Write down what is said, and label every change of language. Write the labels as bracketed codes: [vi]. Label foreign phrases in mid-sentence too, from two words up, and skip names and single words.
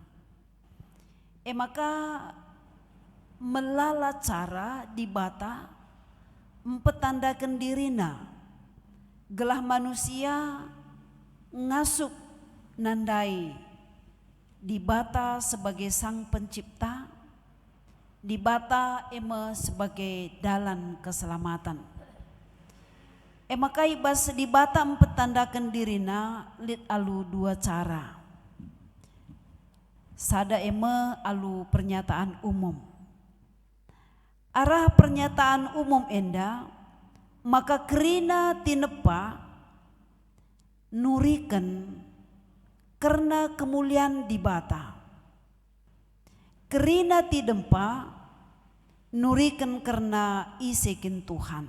[btx] Maka melala cara di bata mempetandakan dirina gelah manusia ngasup nandai di bata [id] sebagai sang pencipta, [btx] di bata sebagai dalan keselamatan. Maka ibas di bata mempetandakan dirina lit alu dua cara. Sada alu [id] pernyataan umum. [btx] Arah [id] pernyataan umum [btx] enda maka kerina tinepa nurikan karena kemuliaan di bata. Kerina tidempa nurikan karena isekin Tuhan.